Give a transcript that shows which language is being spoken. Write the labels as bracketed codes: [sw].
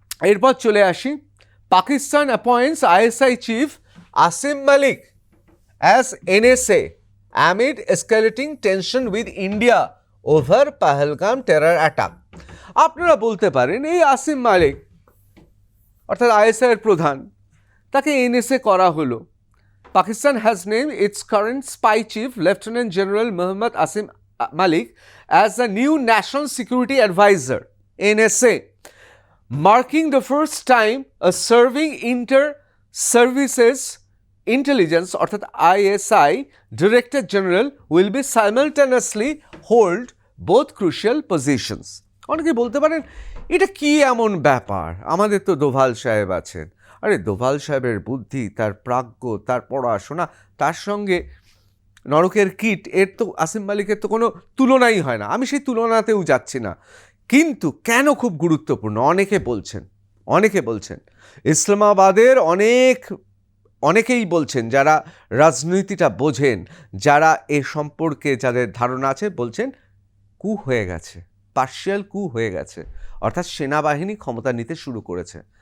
[bn] এরপর চলে আসি, [en] Pakistan appoints ISI chief Asim Malik as NSA amid escalating tension with India over Pahalgam terror attack. [bn] আপনারা বলতে পারেন এই আসিম মালিক অর্থাৎ আইএসআই এর প্রধান, তাকে এনএসএ করা হলো। [en] Pakistan has named its current spy chief Lieutenant General Muhammad Asim Malik as the new National Security Advisor NSA, marking the first time a serving inter-services intelligence [bn] অর্থাৎ [en] ISI Director General will be simultaneously hold both crucial positions. [bn] অনেকে বলতে পারেন এটা কি এমন ব্যাপার, আমাদের তো দোভাল সাহেব আছেন। আরে দোভাল সাহেবের বুদ্ধি, তার প্রাজ্ঞ, তার পড়াশোনা, তার সঙ্গে নরকের কীট, এর তো আসিম মালিকের তো কোনো তুলনাই হয় না। আমি সেই তুলনাতেও যাচ্ছি না, কিন্তু কেন খুব গুরুত্বপূর্ণ অনেকে বলছেন ইসলামাবাদের অনেকেই বলছেন, যারা রাজনীতিটা বোঝেন, যারা এ সম্পর্কে যাদের ধারণা আছে, বলছেন কু হয়ে গেছে, পার্শিয়াল কু হয়ে গেছে, অর্থাৎ সেনাবাহিনী ক্ষমতা নিতে শুরু করেছে।